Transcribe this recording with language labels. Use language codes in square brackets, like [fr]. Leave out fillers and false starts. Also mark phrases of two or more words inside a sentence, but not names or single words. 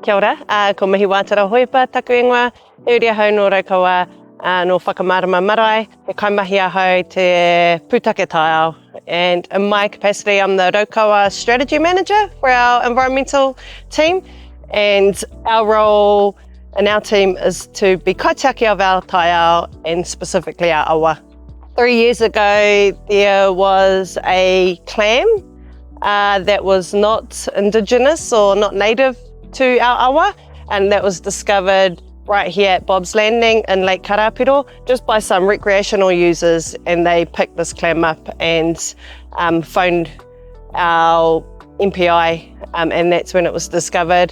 [mi] Kia ora, ko Mihiwaatara Hohepa taku ingoa, he uri ahau no Raukawa, no whakamarama marae, he kaimahi ahau te pūtake tātou. [en] And in my capacity, I'm the Raukawa strategy manager for our environmental team. And our role in our team is to be kaitiaki of our tātou and specifically our awa. 3 years ago, there was a clam that was not indigenous or not native to our awa, and that was discovered right here at Bob's Landing in Lake Karapiro, just by some recreational users, and they picked this clam up and phoned our MPI, and that's when it was discovered.